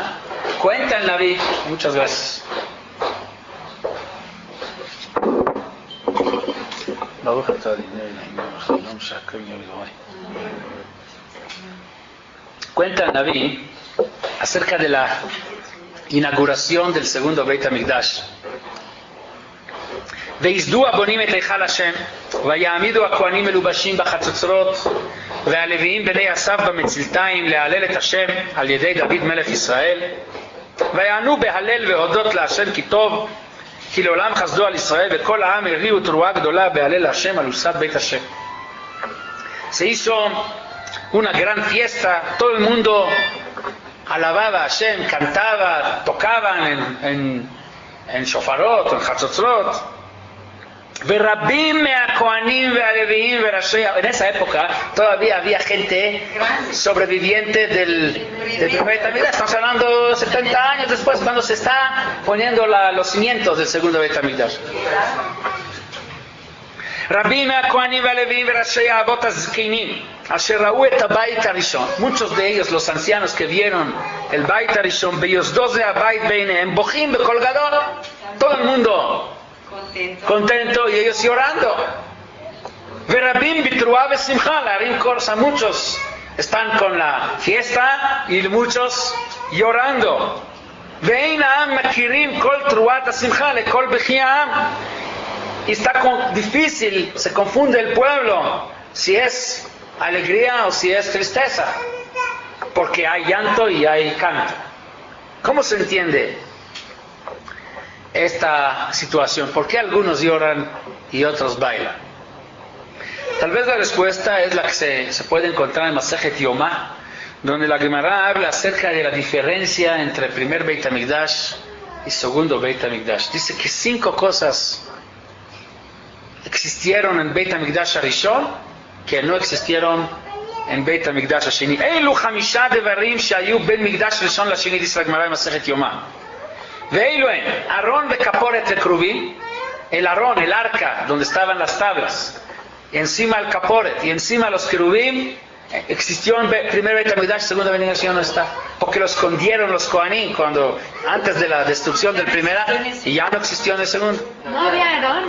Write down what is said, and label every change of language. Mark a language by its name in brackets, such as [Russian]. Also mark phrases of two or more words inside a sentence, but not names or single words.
[Spanish] Cuenta el Naví. Muchas gracias. Cuenta el Naví acerca de la inauguración del segundo Beit HaMikdash. [Hebrew] ויסדו הבונים את היכל השם ויעמידו הכהנים מלובשים בחצוצרות והלוויים בני אסף במצלתיים להלל את השם על ידי דוד מלך ישראל ויענו בהלל והודות להשם כי טוב כי לעולם חסדו על ישראל וכל העם הריעו תרועה גדולה בהלל להשם על עושת בית השם. [Spanish] Se hizo una gran fiesta, todo el mundo alababa a Hashem, cantaba, tocaban en shofarot, en chatzotzrot. [Hebrew] ורבים מהכהנים והלוויים וראשי... [Spanish] En esa época todavía había gente sobreviviente del Beit HaMikdash. Estamos hablando 70 años después, cuando se está poniendo los cimientos del segundo Beit HaMikdash. [Hebrew] רבים מהכהנים והלוויים וראשי האבות הזקנים אשר ראו את הבית הראשון, [Spanish] muchos de ellos, los ancianos que vieron el [Hebrew] בית הראשון, ביוסדו זה הבית בעיניהם, בוכים בקול גדול, [Spanish] todo el mundo contento y ellos llorando. [Hebrew] ורבים בתרועה ושמחה להרים קורס, [Spanish] muchos están con la fiesta y muchos llorando. [Hebrew] ואין העם מכירים כל תרועת השמחה לכל בכי העם. [Spanish] Y está difícil, se confunde el pueblo si es alegría o si es tristeza, porque hay llanto y hay canto. ¿Cómo se entiende esta situación? ¿Por qué algunos lloran y otros bailan? Tal vez la respuesta es la que se puede encontrar en Masejet Yomá, donde la Gemara habla acerca de la diferencia entre el primer Beit HaMikdash y segundo Beit HaMikdash. Dice que 5 cosas existieron en Beit HaMikdash Arishon que no existieron en Beit HaMikdash Asheni. [Hebrew] אלו 5 דברים שהיו בין מקדש ראשון לשני, [Spanish] dice la Gemara en Masejet Yomá. [Hebrew] ואלו הם, ארון וכפורת וכרובים, [Spanish] el Arón, el arca, donde estaban las tablas, y encima el caporet, y encima los querubim, existió en primer Beit HaMikdash, segunda Beit HaMikdash no está, porque lo escondieron los Kohanim antes de la destrucción del primera, y ya no existió en el segundo. No había Aarón.